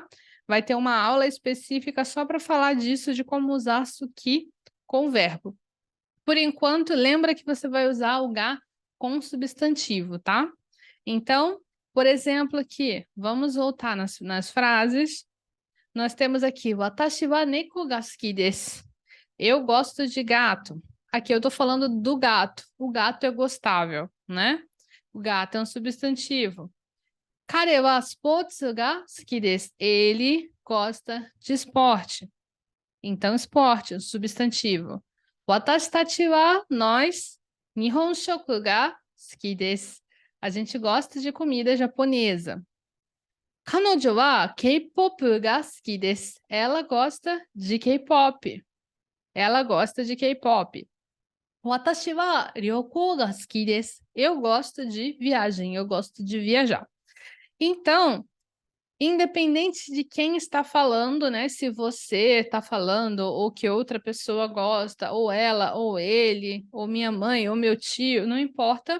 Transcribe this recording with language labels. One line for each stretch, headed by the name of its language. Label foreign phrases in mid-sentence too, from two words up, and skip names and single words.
Portuguese: Vai ter uma aula específica só para falar disso, de como usar suki com verbo. Por enquanto, lembra que você vai usar o ga com substantivo, tá? Então, Por exemplo, aqui, vamos voltar nas frases. Nós temos aqui,
Japanese: 私は猫が好きです.
Portuguese: Eu gosto de gato. Aqui eu estou falando do gato. O gato é gostável, né? O gato é um substantivo.
Japanese: 彼はスポーツが好きです.
Portuguese: Ele gosta de esporte. Então, esporte, um substantivo.
Japanese: 私たちは, nós, 日本食が好きです.
Portuguese: A gente gosta de comida japonesa.
Japanese: 彼女はK-popが好きです.
Portuguese: Ela gosta de K-pop. Ela gosta de K-pop.
Japanese: 私は旅行が好きです.
Portuguese: Eu gosto de viagem, eu gosto de viajar. Então, independente de quem está falando, né? Se você está falando, ou que outra pessoa gosta, ou ela, ou ele, ou minha mãe, ou meu tio, não importa.